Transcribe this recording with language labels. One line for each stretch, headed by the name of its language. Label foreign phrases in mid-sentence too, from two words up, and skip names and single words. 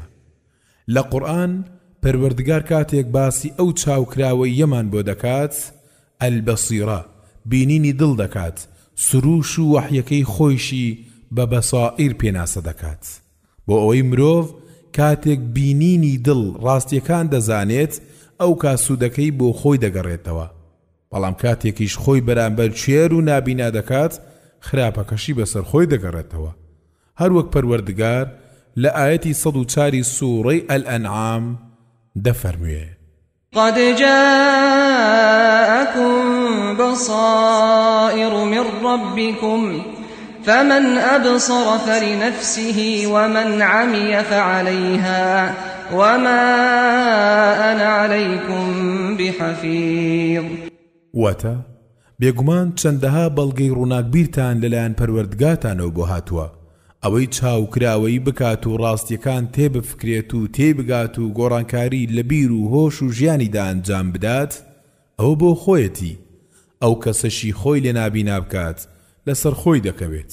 Central Kurdish: لە قورئان پەروەردگار کاتێک باسی ئەو چاوکراوەی یەمان بۆ دەکات ئەلبەسیرە بینینی دڵ دەکات سروش و وحیەکەی خۆیشی بە بەسائیر پێناسە دەکات بۆ ئەوەی مرۆڤ کاتێک بینینی دڵ ڕاستیەکان دەزانێت ئەو کاسوودەکەی بۆ خۆی دەگەڕێتەوە بەڵام کاتێکیش خۆی بەرامبەر کوێر و نابینا دەکات خراپەکەشی بەسەر خۆی دەگەڕێتەوە. هەروەک پەروەردگار لە ئاەتی 104 سوورەی ئەلئەنعام دەفەرموێ
Arabic: قد جاءكم بصائر من ربكم فمن أبصر فلنفسه ومن عمي فعليها وما أنا عليكم بحفيظ.
Central Kurdish: واتە بێگومان چەندەها بەڵگەی ڕووناکبیرتان لەلایەن پەروەردگاتانەوە بۆ هاتووە ئەوەی چاوکراوەی بکات و ڕاستیەکان تێبفکرێت و تێبگات و گۆڕانکاری لە بیر و هۆش و ژیانیدا ئەنجام بدات ئەوە بۆ خۆیەتی ئەو کەسەشی خۆی لێ نابینا بکات لەسەر خۆی دەکەوێت.